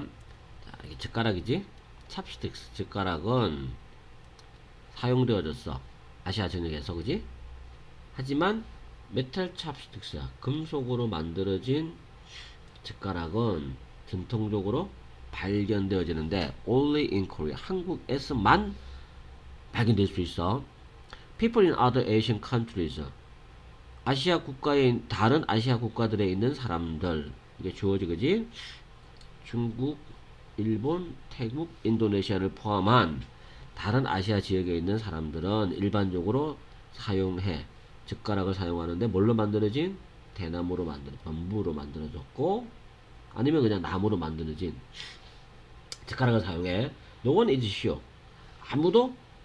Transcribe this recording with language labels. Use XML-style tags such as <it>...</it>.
<ko>자, 이게 젓가락이지? 찹스틱스 젓가락은 사용되어졌어. 아시아 전역에서, 그지? 하지만 메탈 찹스틱스야. 금속으로 만들어진 젓가락은 전통적으로 발견되어지는데</ko> <en>only in Korea.</en> <ko>한국에서만 발견될 수 있어.</ko> <en>People in other Asian countries.</en> <ko>아시아 국가에, 다른 아시아 국가들에 있는 사람들. 이게 주어지, 그지? 중국, 일본, 태국, 인도네시아를 포함한 다른 아시아 지역에 있는 사람들은 일반적으로 사용해. 젓가락을 사용하는데 뭘로 만들어진? 대나무로 범부로 만들어졌고, 아니면 그냥 나무로 만들어진 젓가락을 사용해.</ko> <en>No one is sure.</en> <ko>아무도</ko>